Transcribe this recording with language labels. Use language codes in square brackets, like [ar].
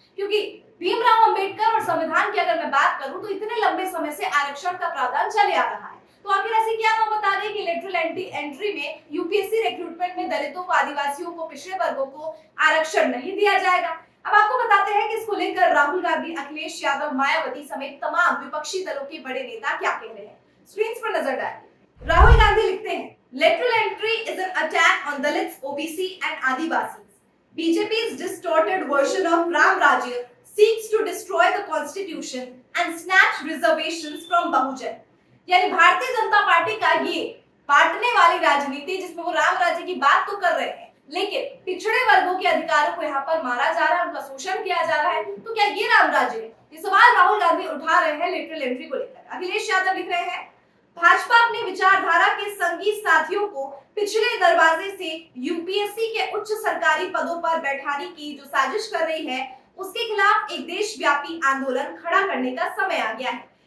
[hi] क्योंकि भीमराव अंबेडकर और संविधान की अगर मैं बात करूं तो इतने लंबे समय से आरक्षण का प्रावधान चले आ रहा है, तो आखिर ऐसी क्या नौबत आ गई कि लेटरल एंट्री में यूपीएससी रिक्रूटमेंट में दलितों को, आदिवासियों को, पिछड़े वर्गों को आरक्षण नहीं दिया जाएगा। अब आपको बताते हैं कि इसको लेकर राहुल गांधी, अखिलेश यादव, मायावती समेत तमाम विपक्षी दलों के बड़े नेता क्या कह रहे हैं। स्क्रीन पर नजर डालिए। राहुल गांधी लिखते हैं, [en] Lateral entry is an attack on Dalits, OBC and Adivasi. BJP's distorted version of Ram Rajya seeks to destroy the constitution and snatch reservations from Bahujan। [hi] यानी भारतीय जनता पार्टी का ये बांटने वाली राजनीति, जिसमें वो राम राज्य की बात तो कर रहे हैं लेकिन पिछड़े वर्गों के अधिकारों को यहाँ पर मारा जा रहा है, उनका शोषण किया जा रहा है, तो क्या ये राम राज्य है? ये सवाल राहुल गांधी उठा रहे हैं लेटरल एंट्री को लेकर। अखिलेश यादव लिख रहे हैं, भाजपा अपनी विचारधारा के संगी साथियों को पिछले दरवाजे से यूपीएससी के उच्च सरकारी पदों पर बैठाने की जो साजिश कर रही है, उसके खिलाफ एक देशव्यापी आंदोलन खड़ा करने का समय आ गया है।